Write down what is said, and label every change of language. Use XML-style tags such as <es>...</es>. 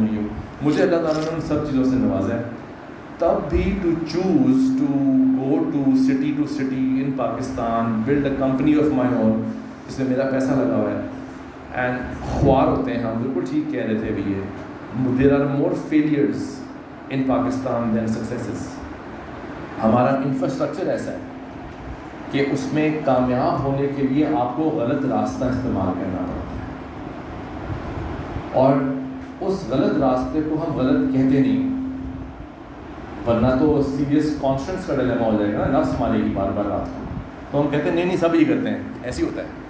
<ur>نہیں ہو، مجھے اللہ تعالیٰ نے ان سب چیزوں سے نوازا ہے. تب بھی</ur> <en>to choose to go to city in Pakistan, build a company of my own</en> <ur>جس میں میرا پیسہ لگا ہوا ہے. اینڈ خوار ہوتے ہیں ہم، بالکل ٹھیک کہہ رہے تھے ابھی. یہ</ur> <en>There are more failures in Pakistan than successes.</en> <ur>ہمارا انفراسٹرکچر ایسا ہے کہ اس میں کامیاب ہونے کے لیے آپ کو غلط راستہ استعمال کرنا پڑتا ہے، اور اس غلط راستے کو ہم غلط کہتے نہیں، ورنہ تو</ur> <en>serious conscience</en> <ur>کا ڈیلیما ہو جائے گا نا، نفس ہمارے ہی بار بار رات کو، تو ہم کہتے ہیں نہیں سب یہ کرتے ہیں، ایسے ہی ہوتا ہے.</ur>